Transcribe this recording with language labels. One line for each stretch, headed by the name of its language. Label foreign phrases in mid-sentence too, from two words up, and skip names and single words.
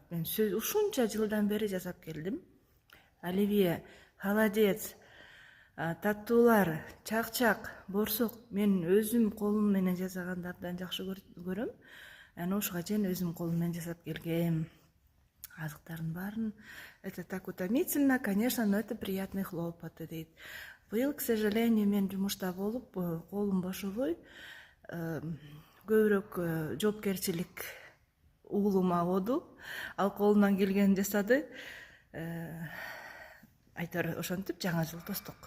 Kyrgyz: Мен ушунча жылдан бери жасап келдим. Оливье, холодец, таттуулар, чакчак, борсок мен өзүм колум менен жасаганды абдан жакшы көрөм. Анан ушуга чейин өзүм колум менен жасап келгем. Азыктардын баарын
Russian: это так утомительно, конечно, но это приятный хлопоты дейт.
Kyrgyz: Быйыл,
Russian: к сожалению,
Kyrgyz: мен жумушта болуп, колум бошобой, көбүрөөк жоопкерчилик уулум агоду. Ал колунан келгенин жасады. Айтор ошентип жаңы жыл тостук.